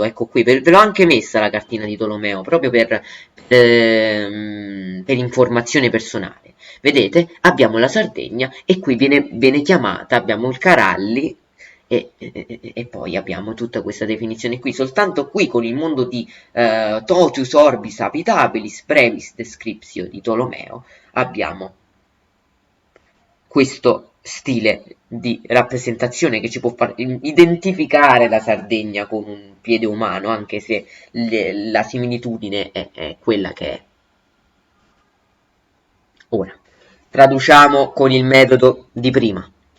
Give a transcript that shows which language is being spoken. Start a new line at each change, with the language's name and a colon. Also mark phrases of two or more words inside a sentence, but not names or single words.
Italian: Ecco qui, ve l'ho anche messa la cartina di Tolomeo, proprio per informazione personale. Vedete, abbiamo la Sardegna e qui viene chiamata, abbiamo il Caralli e poi abbiamo tutta questa definizione qui. Soltanto qui con il mondo di totius orbis habitabilis brevis descriptio di Tolomeo abbiamo questo stile di rappresentazione che ci può far identificare la Sardegna con un piede umano, anche se la similitudine è quella che è. Ora, traduciamo con il metodo di prima.